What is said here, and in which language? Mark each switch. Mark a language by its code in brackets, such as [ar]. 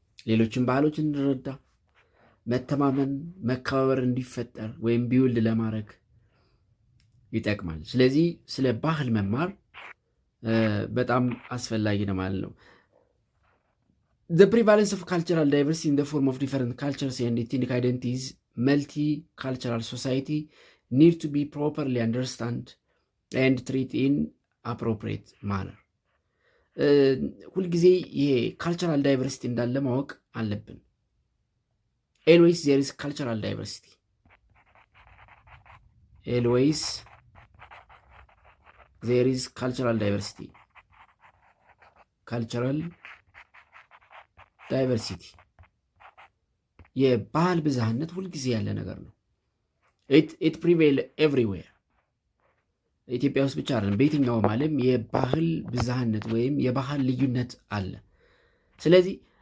[am] ሌሎችን ባህሎች እንድንረዳ መተማመን፣ መከባበር እንዲፈጠር ወይም ቢውልድ ለማድረግ ይጠቅማል። ስለዚህ ስለ ባህል መማር በጣም አስፈላጊ ነው ማለት ነው። [en] The prevalence of cultural diversity in the form of different cultures and ethnic identities, multicultural society need to be properly understood and treated in appropriate manner. [am] ሁልጊዜ ይሄ ካልቸራል ዳይቨርሲቲ እንዳለ ማወቅ አለብን። [en] always there is cultural diversity. always there is cultural diversity. cultural diversity [am] የባህል ብዝሃነት ሁልጊዜ ያለ ነገር ነው። [en] it prevail everywhere. [am] ኢትዮጵያ ውስጥ ብቻ አይደለም፣ በየትኛውም ዓለም የባህል ብዝሃነት ወይም የባህል ልዩነት አለ። ስለዚህ